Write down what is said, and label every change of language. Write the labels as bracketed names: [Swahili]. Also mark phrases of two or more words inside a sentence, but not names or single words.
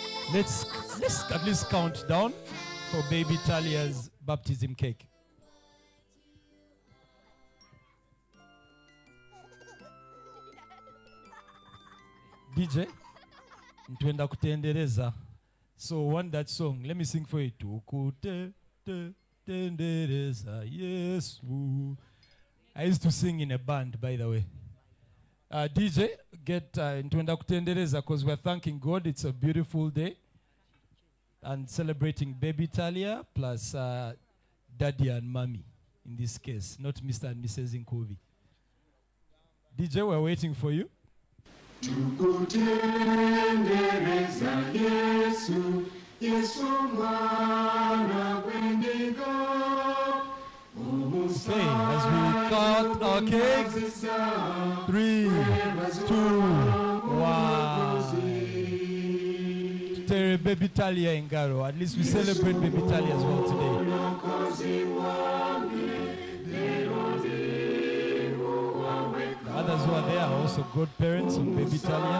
[English] Let's at least count down for baby Talia's baptism cake. DJ, [Ganda] ntwenda kutendereza. [English] So want that song. Let me sing for you. [Ganda] Tendereza Yesu. [English] I used to sing in a band, by the way. DJ, get [Ganda] ntwenda kutendereza [English] because we're thanking God. It's a beautiful day. And celebrating baby Talia plus daddy and mommy in this case, not Mr. and Mrs. Nkubi. DJ, we're waiting for you. [Ganda] Tukutendereza Yesu, Yesu mwana wendigo. [English] Okay, as we cut our cake, 3, 2, 1. To baby Talia in Garo. At least we celebrate baby Talia as well today. The others who are there are also godparents of baby Talia.